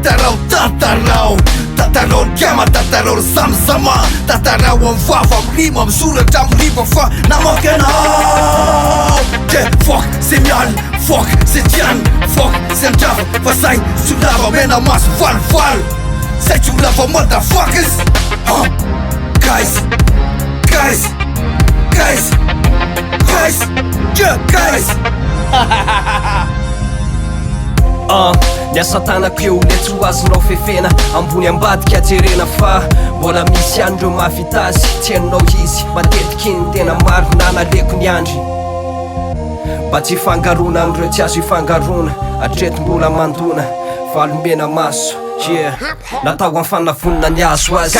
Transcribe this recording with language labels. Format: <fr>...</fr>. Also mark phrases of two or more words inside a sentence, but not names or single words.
<mg>ny kama, tatarao ny samsama Tatarao am vava, am rima, am soratra, am riva fa namoky anao Fuck, se mialy, fuck, se tiany, fuck, se andrava Fa say, tsolava mena maso val Say tsolava</mg> <en>motherfuckers Guys</en> <mg>Niasa tanako eo le tsy ho azonao fefena Ambony ambadika ajerena fa Mbola misy ihany reo mahavita azy Tsy hainao izy matetiky ny tena maro nanaleko ny andry Mba tsy hifangarona am'reo tsy azo hifangarona Atreto mbola mandona valomena maso natao am fanavonina ny azo azy</mg>